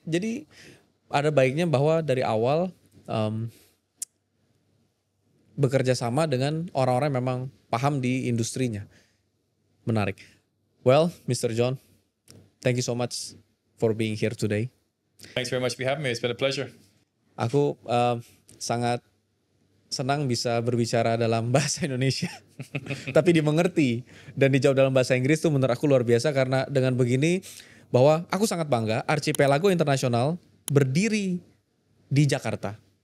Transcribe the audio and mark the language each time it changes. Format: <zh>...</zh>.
<id>Jadi ada baiknya bahwa dari awal bekerja sama dengan orang-orang yang memang paham di industrinya. Menarik. Well, Mr.</id> <en>John, thank you so much for being here today. Thanks very much for having me. It's been a pleasure.</en> <id>Aku sangat senang bisa berbicara dalam bahasa Indonesia. Tapi dimengerti dan dijawab dalam bahasa Inggris itu menurut aku luar biasa, karena dengan begini bahwa aku sangat bangga Archipelago International berdiri di Jakarta.</id>